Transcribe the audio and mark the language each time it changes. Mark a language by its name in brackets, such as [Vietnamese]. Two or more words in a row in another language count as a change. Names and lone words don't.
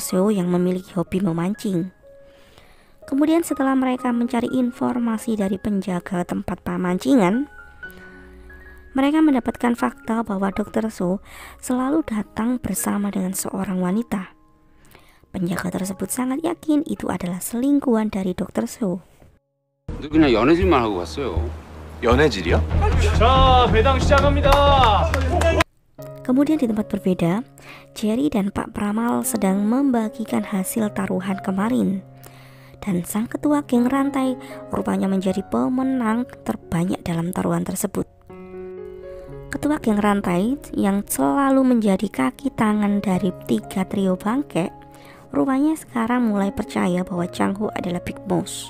[Indonesian] Seo yang memiliki hobi memancing. Kemudian setelah mereka mencari informasi dari penjaga tempat pemancingan, mereka mendapatkan fakta bahwa Dr. Seo selalu datang bersama dengan seorang wanita. Penjaga tersebut sangat yakin itu adalah selingkuhan dari Dr. Seo. [Korean] 그냥 연애질만 하고 갔어요. 연애질이요? 자, 배당 시작합니다. [Indonesian] Kemudian di tempat berbeda, Jerry dan Pak Pramal sedang membagikan hasil taruhan kemarin. Dan sang ketua geng rantai rupanya menjadi pemenang terbanyak dalam taruhan tersebut. Ketua geng rantai yang selalu menjadi kaki tangan dari 3 trio bangke, rupanya sekarang mulai percaya bahwa Chang-ho adalah Big Mouse.